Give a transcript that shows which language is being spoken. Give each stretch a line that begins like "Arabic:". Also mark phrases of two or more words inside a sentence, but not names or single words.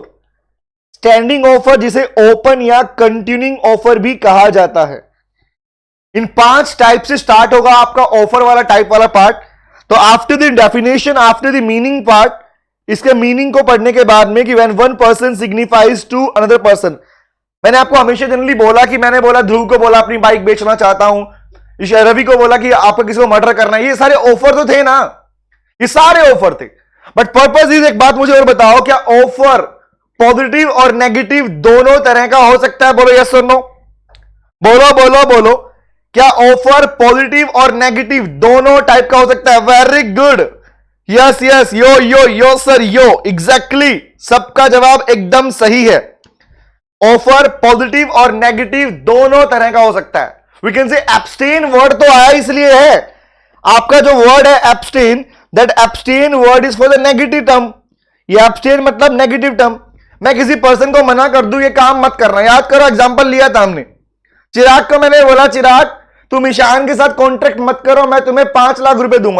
English: standing offer
Hindi: जिसे ओपन या
English: continuing offer
Hindi: भी कहा जाता है। इन 5 टाइप से स्टार्ट होगा आपका ऑफर वाला टाइप वाला पार्ट।
English: तो after the definition, after the meaning part,
Hindi: इसके मीनिंग को पढ़ने के बाद में कि
English: when one person signifies to another person,
Hindi: मैंने आपको हमेशा जनरली बोला कि मैंने बोला ध्रुव को बोला अपनी बाइक बेचना चाहता हूं, रवि को बोला कि आपको किसी को मर्डर करना है, ये सारे ऑफर तो थे ना, ये सारे ऑफर थे।
English: but purpose is,
Hindi: एक बात मुझे और बताओ, क्या
English: offer positive
Hindi: और नेगेटिव दोनों तरह का हो सकता है? बोलो यस और नो, बोलो बोलो बोलो, क्या
English: offer positive
Hindi: और नेगेटिव दोनों टाइप का हो सकता है?
English: very good, yes yes, yo yo yo sir, yo exactly,
Hindi: सबका जवाब एकदम सही है।
English: offer positive
Hindi: और नेगेटिव दोनों तरह का हो सकता है।
English: we can say abstain word
Hindi: तो आया इसलिए है, आपका जो वर्ड है एब्सटेन,
English: that abstain word is for the negative term.
Hindi: ये एब्सटेन मतलब
English: negative term.
Hindi: मैं किसी पर्सन को मना कर दूं ये काम मत करना, याद करो एग्जांपल लिया था हमने, चिराग को मैंने बोला चिराग तुम ईशान के साथ कॉन्ट्रैक्ट मत करो, मैं तुम्हें 5 लाख रुपए दूंगा।